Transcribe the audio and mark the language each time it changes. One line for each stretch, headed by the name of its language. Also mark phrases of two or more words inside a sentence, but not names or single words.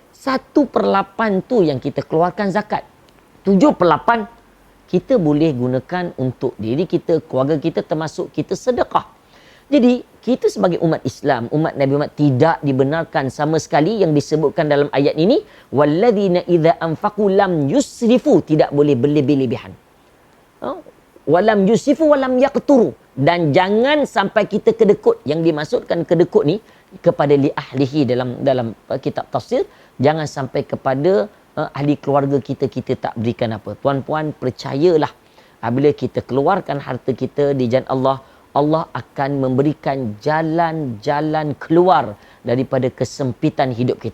Malay: 1/8 tu yang kita keluarkan zakat. 7/8 kita boleh gunakan untuk diri kita, keluarga kita, termasuk kita sedekah. Jadi kita sebagai umat Islam, umat Nabi Muhammad, tidak dibenarkan sama sekali yang disebutkan dalam ayat ini,
Arabic: والذين إذا أنفقوا لم يسرفوا,
Malay: tidak boleh berlebih-lebihan.
Arabic: ولم يسرفوا ولم يقتروا,
Malay: dan jangan sampai kita kedekut. Yang dimaksudkan kedekut ni kepada
Arabic: لأهله
Malay: dalam kitab tafsir, jangan sampai kepada ahli keluarga kita tak berikan apa. Tuan-puan, percayalah, apabila kita keluarkan harta kita di jalan Allah, Allah akan memberikan jalan-jalan keluar daripada kesempitan hidup kita.